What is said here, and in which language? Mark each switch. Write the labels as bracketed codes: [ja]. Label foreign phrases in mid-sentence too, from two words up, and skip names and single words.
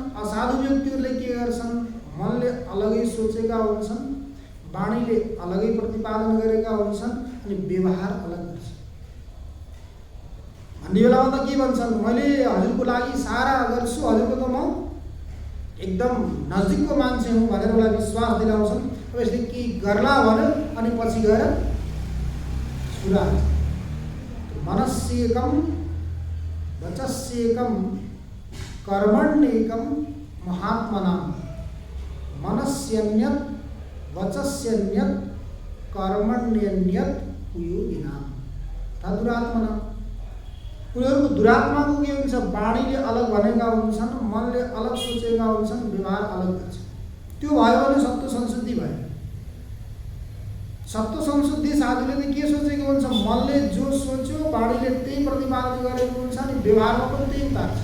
[ne] असाधु व्यक्तिहरूले के गर्छन्? मनले अलगै सोचेका हुन्छन्, वाणीले अलगै प्रतिपादन गरेका हुन्छन् अनि व्यवहार अलग गर्छन्। भन्ने बेलामा त के भन्छन्? मैले हजुरको लागि सारा गर्छु, हजुरको त म एकदम नजिकको मान्छे हुँ भनेर उसलाई विश्वास दिलाउँछन्। अब यसले के गर्ला भन्यो अनि पछि गएर सुरा [sa] मनस्येकम वचस्येकम कर्मण्येकम महात्मनाम। मनस्यन्यत् वचस्यन्यत् कर्मण्यन्यत् योगिनाम। दुरात्मना। [ne] उनीहरूको दुरात्माको के हुन्छ? वाणीले अलग भनेका हुन्छन्, मनले अलग सोचेका हुन्छन्, व्यवहार अलग गर्छ। त्यो भयो भने सत्व संशुद्धि भयो। सत्व संशुद्धि साधुले त के सोचेको हुन्छ? मनले जो सोच्यो वाणीले त्यही प्रतिपादन गरेको हुन्छ अनि व्यवहारमा पनि त्यही उतार्छ।